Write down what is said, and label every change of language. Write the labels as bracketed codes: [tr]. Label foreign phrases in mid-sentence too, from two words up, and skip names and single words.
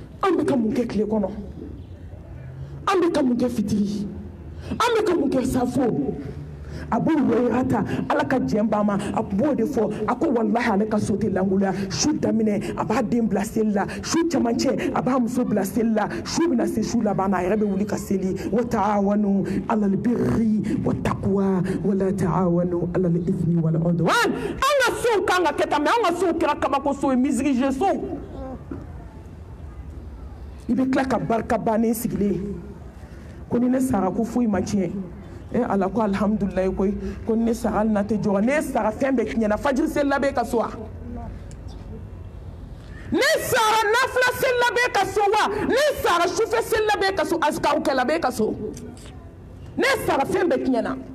[bm] an bɛ ka mun kɛ tile kɔnɔ an bɛ ka mun kɛ fitiri an bɛ ka mun kɛ safo a b'o wɛrɛ ta ala ka jɛn ba ma a kun b'o de fɔ a ko walahi ale ka so tɛ lankoloya su daminɛ a b'a den bila seli la su cɛmancɛ a b'a muso bila seli la su bɛna se su laban na a yɛrɛ bɛ wuli ka seli [ar] وَتَعَاوَنُوا عَلَى الْبِرِّ وَالتَّقْوَى وَلَا تَعَاوَنُوا عَلَى الْإِثْمِ وَالْعُدْوَانِ [bm] an ka sow kan ka kɛ tan mais an ka sow kɛra kabako so ye misiri jeu so i bɛ tila ka barika bannen sigilen ko ni ne sara ko foyi ma tiɲɛ ala ko alhamdulilayi koyi ko ne sara hali na tɛ jɔrɔ ne sara fɛn bɛɛ tiɲɛna fajiri seli la bɛ ka so wa ne sara nafila seli la bɛ ka so wa ne sara sufɛ seli la bɛ ka so azikaru kɛla bɛ ka so ne sara fɛn bɛɛ tiɲɛna